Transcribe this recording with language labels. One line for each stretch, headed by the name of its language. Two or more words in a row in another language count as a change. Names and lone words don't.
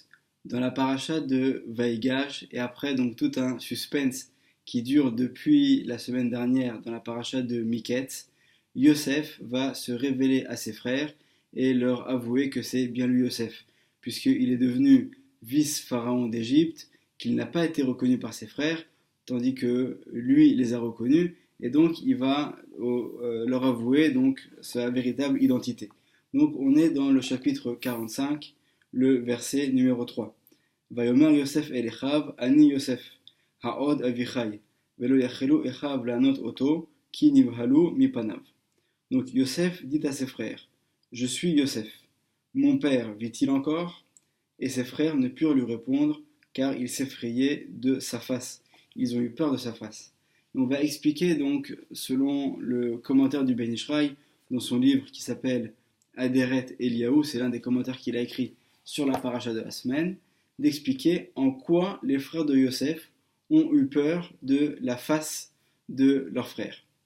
French: Dans la paracha de Vaïgash et après donc tout un suspense qui dure depuis la semaine dernière dans la paracha de Miketz, Yosef va se révéler à ses frères et leur avouer que c'est bien lui Yosef, puisqu'il est devenu vice-pharaon d'Égypte, qu'il n'a pas été reconnu par ses frères, tandis que lui les a reconnus, et donc il va leur avouer donc sa véritable identité. Donc on est dans le chapitre 45, le verset numéro 3.
Hebrew: ויאמר יוסף אל אחיו אני יוסף העוד אבי חי ולא יכלו אחיו לענות אותו כי נבהלו מפניו.
French: Donc Yosef dit à ses frères, je suis Yosef. Mon père vit-il encore? Et ses frères ne purent lui répondre, car ils s'effrayaient de sa face. Ils ont eu peur de sa face. On va expliquer donc, selon le commentaire du Ben Ishraï, dans son livre qui s'appelle Aderet Eliaou, c'est l'un des commentaires qu'il a écrit sur la paracha de la semaine, d'expliquer en quoi les frères de Yosef ont eu peur de la face de leur frère.